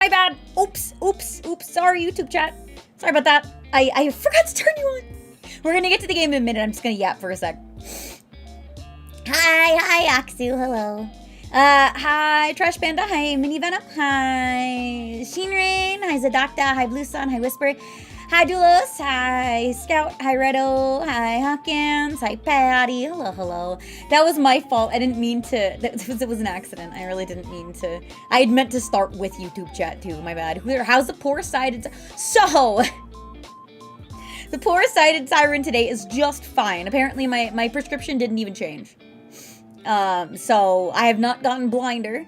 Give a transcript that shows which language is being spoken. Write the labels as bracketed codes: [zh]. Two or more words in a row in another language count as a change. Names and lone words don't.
[en] My bad. Oops. Sorry, YouTube chat. Sorry about that. I forgot to turn you on. We're gonna get to the game in a minute. I'm just gonna yap for a sec. Hi, Aksu. Hello. Hi, Trash Panda. Hi, Mini Venom. Hi, Sheenrain. Hi, Zadokta. Hi, Blue Sun. Hi, Whisper. Hi, Dulos. Hi, Scout. Hi, Redo. Hi, Hawkins. Hi, Patty. Hello. That was my fault. I didn't mean to. It was an accident. I really didn't mean to. I had meant to start with YouTube chat too. My bad. How's the poor-sighted? So, the poor-sighted siren today is just fine. Apparently, my prescription didn't even change. So I have not gotten blinder.